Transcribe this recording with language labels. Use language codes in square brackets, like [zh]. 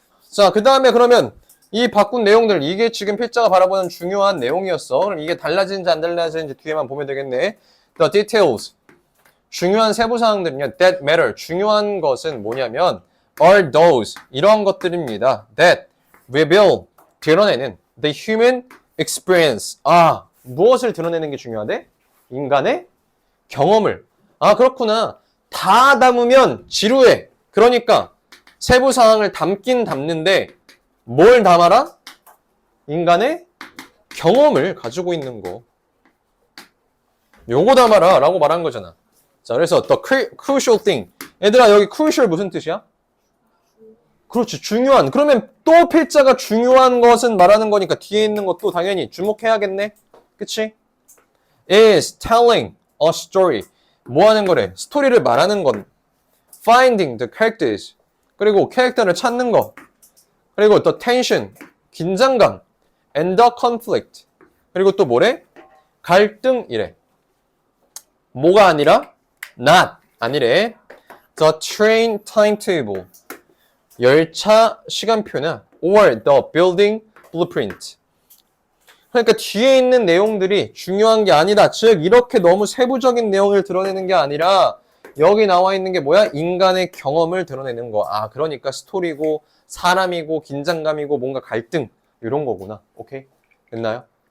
[ko] 자, 그 다음에 그러면 이 바꾼 내용들, 이게 지금 필자가 바라보는 중요한 내용이었어. 그럼 이게 달라지는지 안 달라지는지 뒤에만 보면 되겠네. [en] The details. [ko] 중요한 세부사항들은요. [en] That matter. [ko] 중요한 것은 뭐냐면 [en] are those. [ko] 이런 것들입니다. [en] That reveal. [ko] 드러내는 [en] the human experience. [ko] 무엇을 드러내는 게 중요하대? 인간의 경험을. 그렇구나. 다 담으면 지루해. 그러니까 세부사항을 담긴 담는데 뭘 담아라? 인간의 경험을 가지고 있는 거. 요거 담아라 라고 말한 거잖아. 자, 그래서 [en] the crucial thing. [ko] 얘들아, 여기 crucial 무슨 뜻이야? 그렇지, 중요한. 그러면 또 필자가 중요한 것은 말하는 거니까 뒤에 있는 것도 당연히 주목해야겠네. 그치? [en] is telling a story. [ko] 뭐 하는 거래? 스토리를 말하는 건. [en] finding the characters. [ko] 그리고 캐릭터를 찾는 거. 그리고 [en] the tension. [ko] 긴장감. [en] and the conflict. [ko] 그리고 또 뭐래? 갈등이래. 뭐가 아니라? not. 아니래. [en] the train timetable. [ko] 열차 시간표나 [en] or the building blueprint. [ko] 그러니까 뒤에 있는 내용들이 중요한 게 아니다. 즉 이렇게 너무 세부적인 내용을 드러내는 게 아니라 여기 나와 있는 게 뭐야? 인간의 경험을 드러내는 거. 그러니까 스토리고 사람이고 긴장감이고 뭔가 갈등 이런 거구나. 오케이? 됐나요?